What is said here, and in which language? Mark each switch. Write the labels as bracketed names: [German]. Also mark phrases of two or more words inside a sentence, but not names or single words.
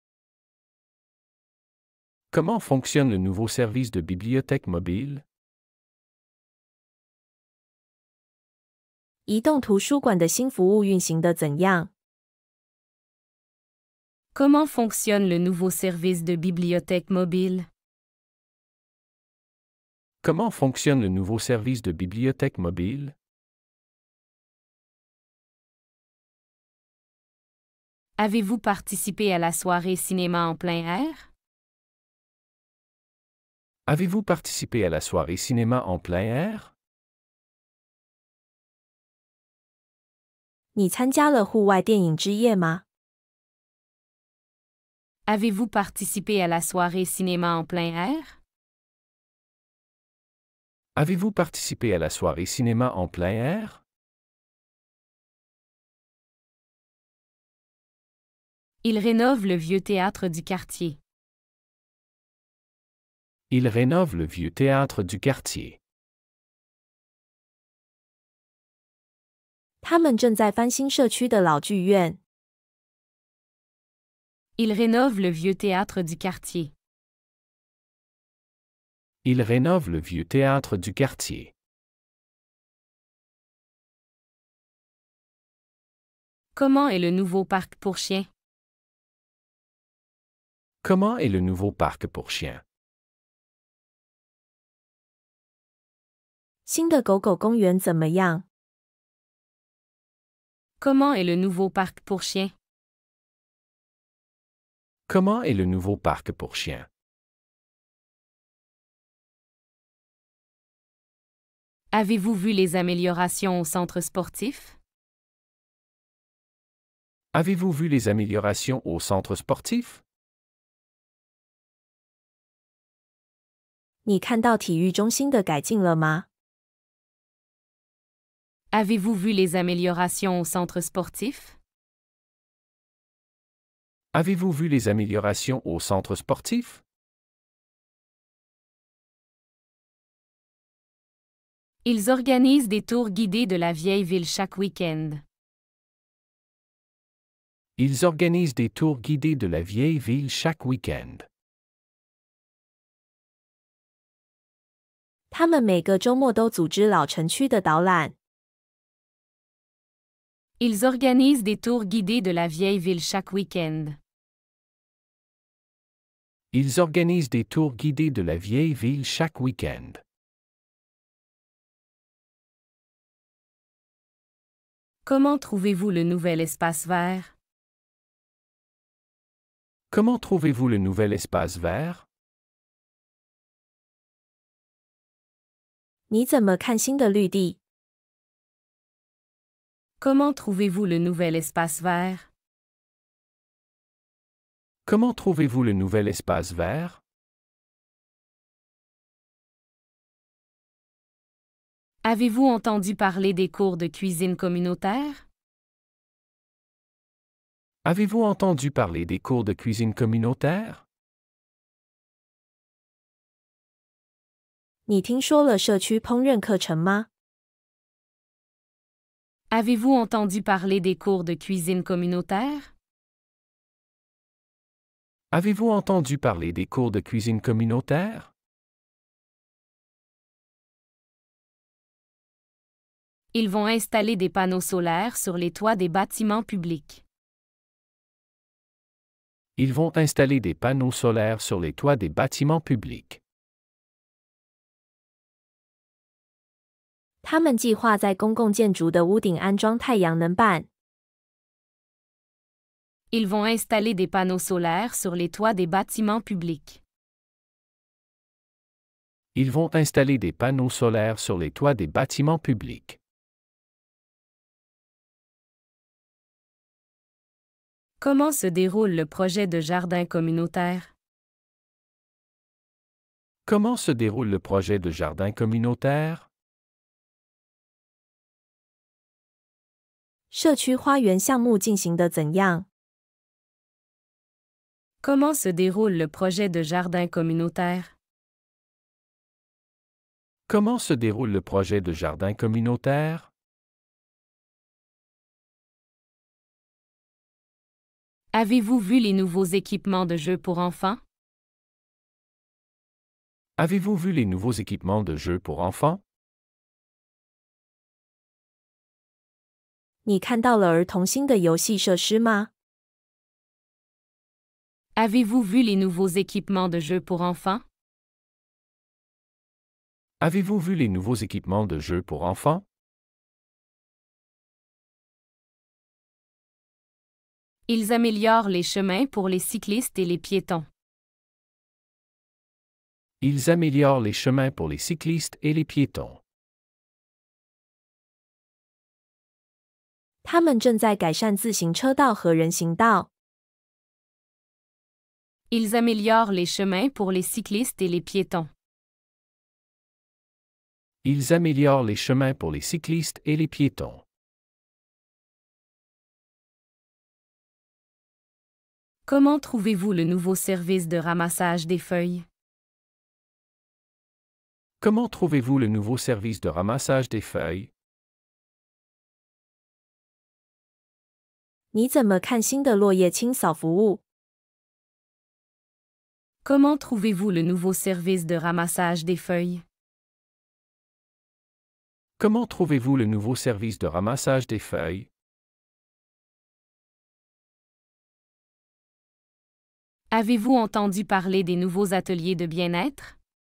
[French] Comment fonctionne le nouveau service de bibliothèque mobile? [Chinese] 移动图书馆的新服务运行得怎样？ [French] Comment fonctionne le nouveau service de bibliothèque mobile? Comment fonctionne le nouveau service de bibliothèque mobile? Avez-vous participé à la soirée cinéma en plein air? Avez-vous participé à la soirée cinéma en plein air? [Chinese] 你参加了户外电影之夜吗？ [French] Avez-vous participé à la soirée cinéma en plein air? Avez-vous participé à la soirée cinéma en plein air? Il rénove le vieux théâtre du quartier. Il rénove le vieux théâtre du quartier. [Chinese] 他们正在翻新社区的老剧院。 [French] Il rénove le vieux théâtre du quartier. Il rénove le vieux théâtre du quartier. Comment est le nouveau parc pour chiens? Comment est le nouveau parc pour chiens? [Chinese] 新的狗狗公园怎么样？ [French] Comment est le nouveau parc pour chiens? Comment est le nouveau parc pour chiens? Avez-vous vu les améliorations au centre sportif? Avez-vous vu les améliorations au centre sportif? [Chinese] 你看到体育中心的改进了吗？ [French] Avez-vous vu les améliorations au centre sportif? Avez-vous vu les améliorations au centre sportif? Ils organisent des tours guidés de la vieille ville chaque week-end. Ils organisent des tours guidés de la vieille ville chaque week-end. [Chinese] 他们每个周末都组织老城区的导览。 [French] Ils organisent des tours guidés de la vieille ville chaque week-end. Ils organisent des tours guidés de la vieille ville chaque week-end. Comment trouvez-vous le nouvel espace vert? Comment trouvez-vous le nouvel espace vert? [Chinese] 你怎么看新的绿地？ [French] Comment trouvez-vous le nouvel espace vert? Comment trouvez-vous le nouvel espace vert? Avez-vous entendu parler des cours de cuisine communautaire? Avez-vous entendu parler des cours de cuisine communautaire? [Chinese] 你听说了社区烹饪课程吗？ [French] Avez-vous entendu parler des cours de cuisine communautaire? Avez-vous entendu parler des cours de cuisine communautaire? Ils vont installer des panneaux solaires sur les toits des bâtiments publics. Ils vont installer des panneaux solaires sur les toits des bâtiments publics. [Chinese] 他们计划在公共建筑的屋顶安装太阳能板。 [French] Ils vont installer des panneaux solaires sur les toits des bâtiments publics. Ils vont installer des panneaux solaires sur les toits des bâtiments publics. Comment se déroule le projet de jardin communautaire? Comment se déroule le projet de jardin communautaire? [Chinese] 社区花园项目进行得怎样？ [French] Comment se déroule le projet de jardin communautaire? Comment se déroule le projet de jardin communautaire? Avez-vous vu les nouveaux équipements de jeux pour enfants? Avez-vous vu les nouveaux équipements de jeux pour enfants? [Chinese] 你看到了儿童新的游戏设施吗？ [French] Avez-vous vu les nouveaux équipements de jeux pour enfants? Avez-vous vu les nouveaux équipements de jeux pour enfants? Ils améliorent les chemins pour les cyclistes et les piétons. Ils améliorent les chemins pour les cyclistes et les piétons. [Chinese] 他们正在改善自行车道和人行道。 [French] Ils améliorent les chemins pour les cyclistes et les piétons. Ils améliorent les chemins pour les cyclistes et les piétons. Comment trouvez-vous le nouveau service de ramassage des feuilles? Comment trouvez-vous le nouveau service de ramassage des feuilles? [Chinese] 你怎么看新的落叶清扫服务？ [French] Comment trouvez-vous le nouveau service de ramassage des feuilles? Comment trouvez-vous le nouveau service de ramassage des feuilles? Avez-vous entendu parler des nouveaux ateliers de bien-être?